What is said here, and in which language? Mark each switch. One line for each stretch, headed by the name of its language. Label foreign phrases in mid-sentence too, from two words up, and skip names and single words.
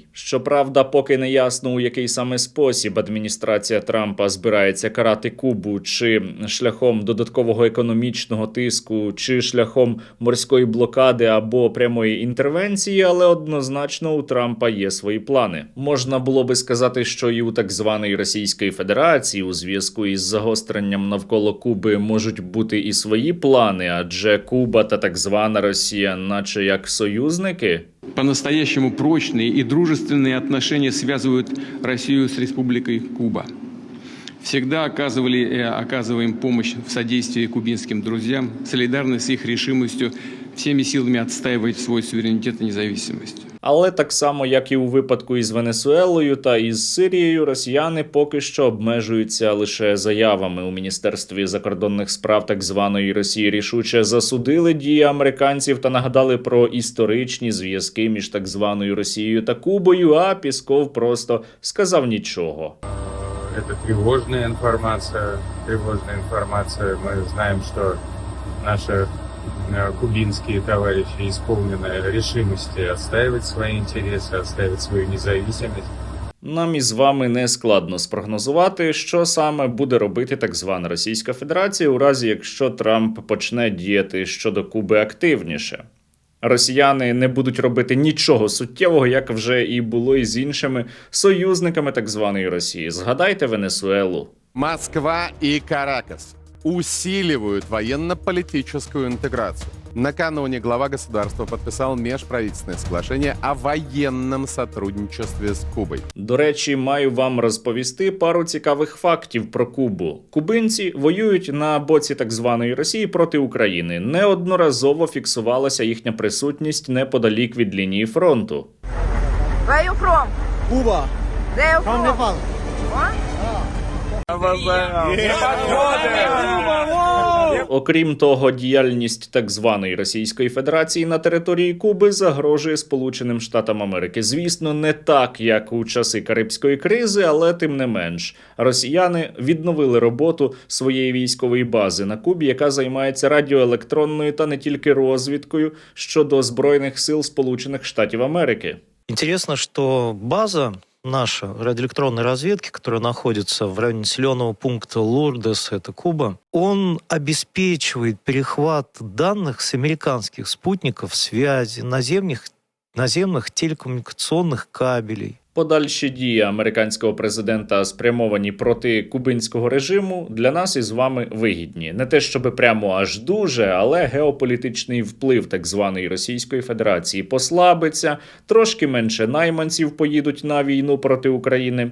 Ukrainian: Щоправда, поки не ясно, у який саме спосіб адміністрація Трампа збирається карати Кубу, чи шляхом додаткового економічного тиску, чи шляхом морської блокади або прямої інтервенції, але однозначно у Трампа є свої плани. Можна було би сказати, що і у так званої Російської Федерації у зв'язку із загостренням навколо Куби можуть бути і свої плани, адже Куба та так звана Росія наче як союзники.
Russian: По-настоящему прочные и дружественные отношения связывают Россию с Республикой Куба. Всегда оказываем помощь в содействии кубинским друзьям, солидарны с их решимостью всеми силами отстаивать свой суверенитет и независимость.
Ukrainian: Але так само, як і у випадку із Венесуелою та із Сирією, росіяни поки що обмежуються лише заявами. У Міністерстві закордонних справ так званої Росії рішуче засудили дії американців та нагадали про історичні зв'язки між так званою Росією та Кубою, а Пісков просто сказав нічого.
Russian: Это тревожная информация. Мы знаем, что наши кубинские товарищи исполнены решимости отстаивать свои интересы, отстаивать свою независимость.
Ukrainian: Нам із вами не складно спрогнозувати, що саме буде робити так звана Російська Федерація у разі, якщо Трамп почне діяти щодо Куби активніше. Росіяни не будуть робити нічого суттєвого, як вже і було із іншими союзниками так званої Росії. Згадайте Венесуелу.
Russian: Москва и Каракас усиливают военно-политическую интеграцию. Накануне глава государства подписал межправительственное соглашение о военном сотрудничестве с Кубой.
Ukrainian: До речі, маю вам розповісти пару цікавих фактів про Кубу. Кубинці воюють на боці так званої Росії проти України. Неодноразово фіксувалася їхня присутність неподалік від лінії фронту.
English: Where you from? Cuba. Where you from? Nepal.
Ukrainian: Окрім того, діяльність так званої Російської Федерації на території Куби загрожує Сполученим Штатам Америки. Звісно, не так, як у часи Карибської кризи, але тим не менш. Росіяни відновили роботу своєї військової бази на Кубі, яка займається радіоелектронною та не тільки розвідкою щодо Збройних сил Сполучених Штатів Америки.
Russian: Интересно, что база наша радиоэлектронной разведки, которая находится в районе населенного пункта Лурдес, это Куба, он обеспечивает перехват данных с американских спутников связи, наземных телекоммуникационных кабелей.
Ukrainian: Подальші дії американського президента, спрямовані проти кубинського режиму, для нас із вами вигідні. Не те, щоб прямо аж дуже, але геополітичний вплив так званої Російської Федерації послабиться, трошки менше найманців поїдуть на війну проти України.